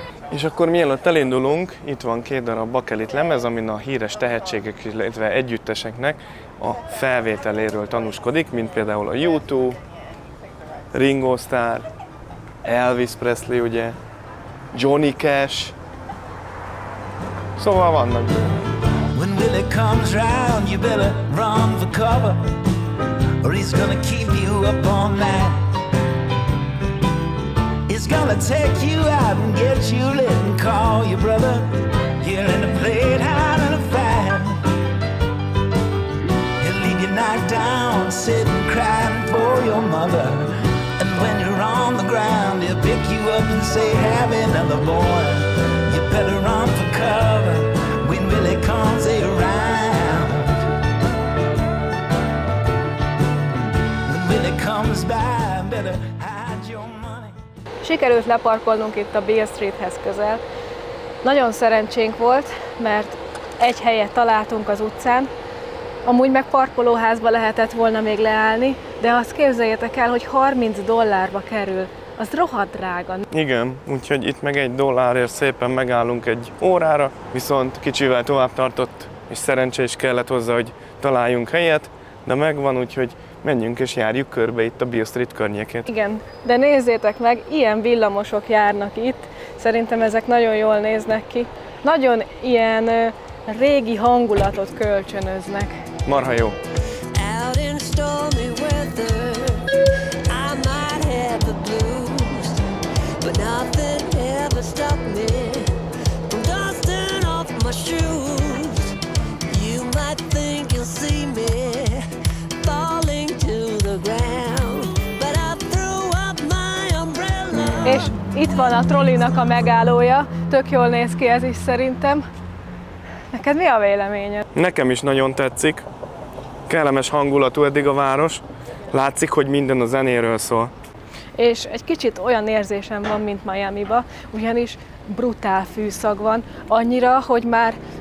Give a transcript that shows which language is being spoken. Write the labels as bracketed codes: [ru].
[hu] És akkor mielőtt elindulunk, itt van 2 darab bakelit lemez, amin a híres tehetségek, illetve együtteseknek a felvételéről tanúskodik, mint például a U2, Ringo Starr, Elvis Presley, ugye, Johnny Cash, szóval vannak. [en] When Willie comes round, you better run for cover, or he's gonna keep you up all night. He's gonna take you out and get you lit and call your brother. You're in a playground in a fight. He'll leave you knocked down, sitting crying for your mother. And when you're on the ground, he'll pick you up and say, have another boy. You better run for cover when Willie comes around. When Willie comes by, better hide your money. [hu] Sikerült leparkolnunk itt a Beale Streethez közel. Nagyon szerencsénk volt, mert egy helyet találtunk az utcán, amúgy meg parkolóházba lehetett volna még leállni, de azt képzeljétek el, hogy $30 kerül. Az rohadt drága. Igen, úgyhogy itt meg $1 szépen megállunk egy órára, viszont kicsivel tovább tartott, és szerencse is kellett hozzá, hogy találjunk helyet, de megvan, úgyhogy menjünk és járjuk körbe itt a Beale Street környékét. Igen, de nézzétek meg, ilyen villamosok járnak itt, szerintem ezek nagyon jól néznek ki. Nagyon ilyen régi hangulatot kölcsönöznek. Marha jó. [en] Out in stormy weather, I might have the blues, but nothing ever stopped me from dusting off my shoes. You might think you'll see me falling to the ground, but I threw up my umbrella. [hu] És itt van a trollinak a megállója, tök jól néz ki ez is szerintem. Neked mi a véleményed? Nekem is nagyon tetszik. Kellemes hangulatú eddig a város. Látszik, hogy minden a zenéről szól. És egy kicsit olyan érzésem van, mint Miamiba, ugyanis brutál fűszag van, annyira, hogy már